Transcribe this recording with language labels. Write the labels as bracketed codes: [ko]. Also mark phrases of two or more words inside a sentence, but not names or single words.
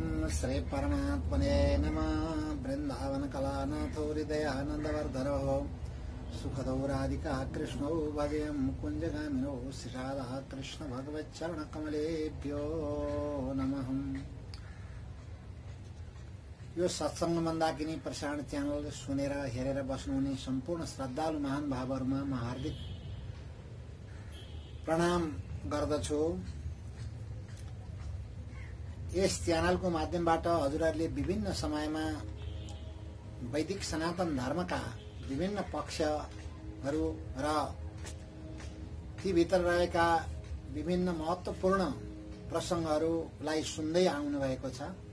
[sa] श्री परमात्मने नमः। वृंदावन कलानाथो हृदयानंदवर्धनो सुखदो राधिका कृष्णो भजेम कुंजगामिनो श्रीराधा कृष्ण भगवच्चरण कमलेभ्यो नमः। [ne] यो सत्संग मन्दाकिनी प्रसारण च्यानल सुनेर हेरेर बस्नुहुने सम्पूर्ण श्रद्धालु महान भावहरुमा म हार्दिक प्रणाम गर्दछु। यस च्यानलको माध्यमबाट हजुरहरूले विभिन्न समयमा वैदिक सनातन धर्मका विभिन्न पक्षहरू र ती भित्र रहेका विभिन्न महत्त्वपूर्ण प्रसंगहरूलाई सुन्दै आउनु भएको छ